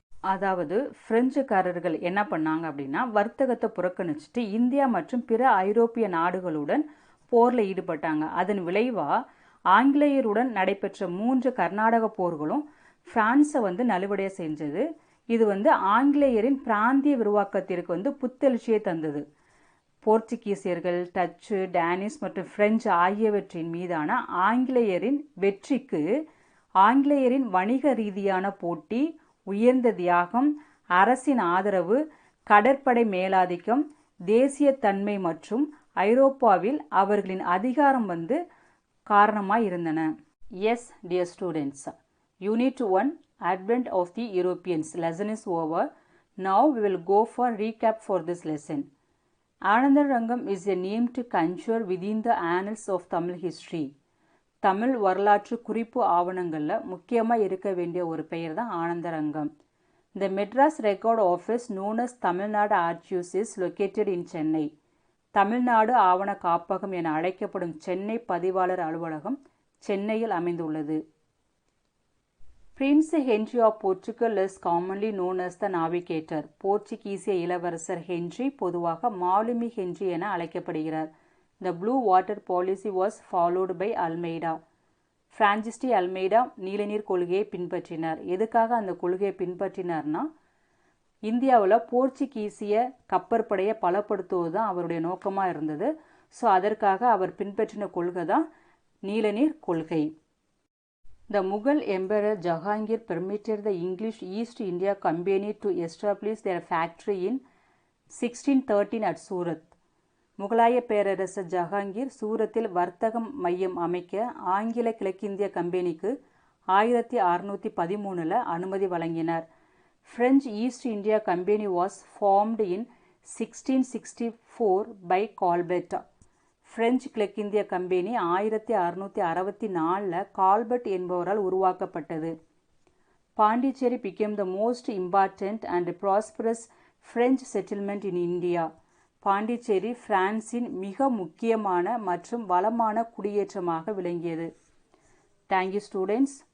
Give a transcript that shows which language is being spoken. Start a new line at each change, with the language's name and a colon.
Tamil: அதாவது பிரெஞ்சுக்காரர்கள் என்ன பண்ணாங்க அப்படின்னா வர்த்தகத்தை புறக்கணிச்சுட்டு இந்தியா மற்றும் பிற ஐரோப்பிய நாடுகளுடன் போரில் ஈடுபட்டாங்க. அதன் விளைவாக ஆங்கிலேயருடன் நடைபெற்ற 3 கர்நாடக போர்களும் பிரான்ஸை வந்து நலிவடைய செஞ்சது. இது வந்து ஆங்கிலேயரின் பிராந்திய விரிவாக்கத்திற்கு வந்து புத்தெழுச்சியை தந்தது. போர்ச்சுகீசியர்கள், டச்சு, டேனிஷ் மற்றும் பிரெஞ்சு ஆகியவற்றின் மீதான ஆங்கிலேயரின் வெற்றிக்கு ஆங்கிலேயரின் வணிக ரீதியான போட்டி, உயர்ந்த தியாகம், அரசின் ஆதரவு, கடற்படை மேலாதிக்கம், தேசிய தன்மை மற்றும் ஐரோப்பாவில் அவர்களின் அதிகாரம் வந்து காரணமாக இருந்தன.
English: Yes dear students, unit 1 Advent of the Europeans lesson is over. Now we will go for recap for this lesson. Anandarangam is a name to conjure within the annals of Tamil history.
Tamil: Tamil வரலாற்று குறிப்பு ஆவணங்களில் முக்கியமாக இருக்க வேண்டிய ஒரு பெயர் தான் Anandarangam.
English: The Madras Record Office known as Tamil Nadu Archives is located in Chennai.
Tamil: Tamil Nadu ஆவண காப்பகம் என அழைக்கப்படும் சென்னை பதிவாளர் அலுவலகம் சென்னையில் அமைந்துள்ளது.
English: Prince Henry of Portugal is commonly known as the Navigator.
Tamil: போர்ச்சுகீசிய இளவரசர் ஹென்றி பொதுவாக மாலுமி ஹென்றி என அழைக்கப்படுகிறார்.
English: The Blue Water Policy was followed by Almeida.
Tamil: Francis de Almeida நீலநீர் கொள்கையை பின்பற்றினார். எதுக்காக அந்த கொள்கையை பின்பற்றினார்னா இந்தியாவில் போர்ச்சுகீசிய கப்பற்படையை பலப்படுத்துவது தான் அவருடைய நோக்கமாக இருந்தது. ஸோ அதற்காக அவர் பின்பற்றின கொள்கை தான் நீலநீர் கொள்கை.
English: The Mughal Emperor Jahangir permitted the English East India Company to establish their factory in 1613 at Surat.
Tamil: முகலாய பேரரசர் ஜஹாங்கீர் சூரத்தில் வர்த்தகம் மையம் அமைக்க ஆங்கில கிழக்கிந்திய கம்பெனிக்கு 1613 அனுமதி வழங்கினார்.
English: French East India Company was formed in 1664 by Colbert.
Tamil: French கிழக்கிந்திய கம்பெனி 1664 கால்பர்ட் என்பவரால் உருவாக்கப்பட்டது.
English: Pondicherry became the most important and prosperous French settlement in India.
Tamil: Pondicherry பிரான்சின் மிக முக்கியமான மற்றும் வளமான குடியேற்றமாக விளங்கியது.
English: Thank you students.